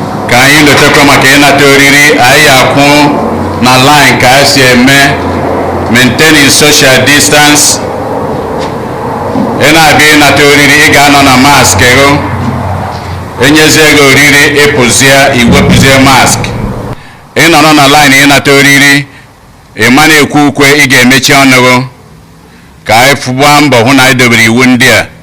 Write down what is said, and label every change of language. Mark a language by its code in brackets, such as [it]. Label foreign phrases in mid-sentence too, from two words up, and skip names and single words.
[ig] Ka anyị lotekwa maka ịnata oriri, anyị akwụ na line ka anyị si eme, [en] maintaining social distance. [ig] Ị na-abịa ịnata oriri, ị ga-anọ na mask gị. Enyezie gị oriri, ị pụzie, ị wepụzie mask. Ị nọrọ na line ịnata oriri, ị ma na-ekwu ukwe, ị ga-emechi ọnụ gị. Ka anyị fụ-, gbaa mbọ hụ na anyị dobere iwu ndị a.